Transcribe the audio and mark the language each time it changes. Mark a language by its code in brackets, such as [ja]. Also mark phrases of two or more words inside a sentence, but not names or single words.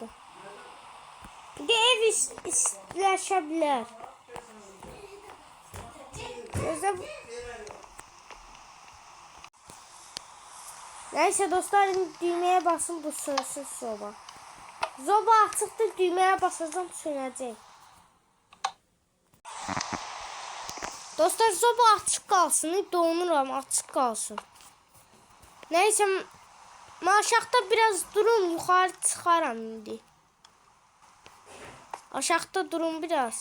[tr] Bir de ev istiləşebilir. Neyse dostlar, düğmeye basın, bu sönsün soba. [az] Zoba açıqdır, [tr] düğmeye basacağım, [az] sönəcək. Dostlar, zoba açıq qalsın, donuram, açıq qalsın. [tr] Neyse, aşağıda biraz durum, [az] yuxarı çıxaram indi. [tr] Aşağıda durum biraz.